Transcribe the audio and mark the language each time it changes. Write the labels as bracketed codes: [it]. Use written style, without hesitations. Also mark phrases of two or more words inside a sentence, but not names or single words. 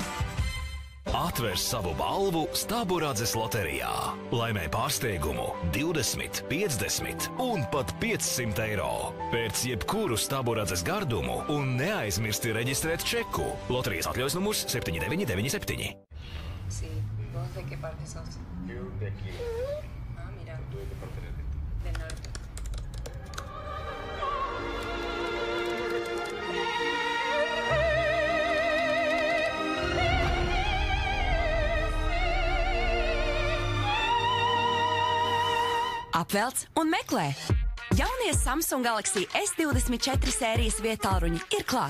[lv] Atver savu balvu Staburadzes loterijā. Laimē pārsteigumu 20, 50 un pat 500 eiro. Pēc jebkuru Staburadzes gardumu un neaizmirsti reģistrēt čeku. Loterijas atļaujas numurs 7997. [es] Sí, ¿vos de qué parte sos? Yo de aquí. Ah, mira. ¿Tú de qué parte eres? Del norte. [lv] Apvelc un meklē! Jaunie Samsung Galaxy S24 sērijas viedtālruņi ir klāt.